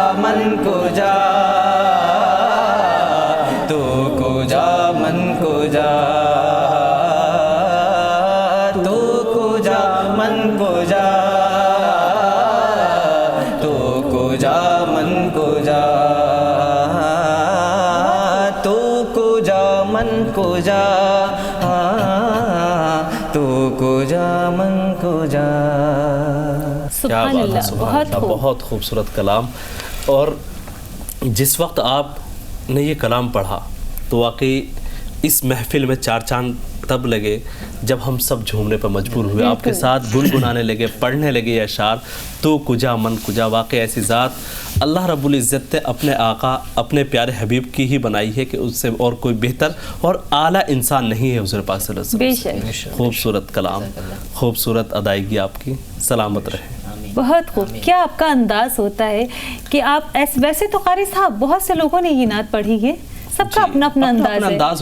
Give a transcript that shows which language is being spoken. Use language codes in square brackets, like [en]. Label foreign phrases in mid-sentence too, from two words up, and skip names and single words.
[fa] من کجا تو کجا من کجا تو کجا من کجا تو کجا من کجا تو کجا من کجا تو کجا من کجا. [ar] سبحان اللہ. [ur] بہت خوبصورت کلام. اور جس وقت آپ نے یہ کلام پڑھا تو واقعی اس محفل میں چار چاند تب لگے جب ہم سب جھومنے پر مجبور ہوئے, آپ کے ساتھ گنگنانے لگے, پڑھنے لگے یہ اشعار. [fa] تو کجا من کجا, [ur] واقعی ایسی ذات [ar] اللہ رب العزت [ur] نے اپنے آقا اپنے پیارے حبیب کی ہی بنائی ہے کہ اس سے اور کوئی بہتر اور اعلیٰ انسان نہیں ہے حضور پاک [ar] صلی اللہ علیہ وسلم. [ur] خوبصورت کلام, خوبصورت ادائیگی آپ کی, سلامت رہے. بہت خوب. کیا آپ کا انداز ہوتا ہے کہ آپ ویسے تو قاری صاحب بہت سے لوگوں نے یہ نعت پڑھی ہے, سب کا اپنا اپنا انداز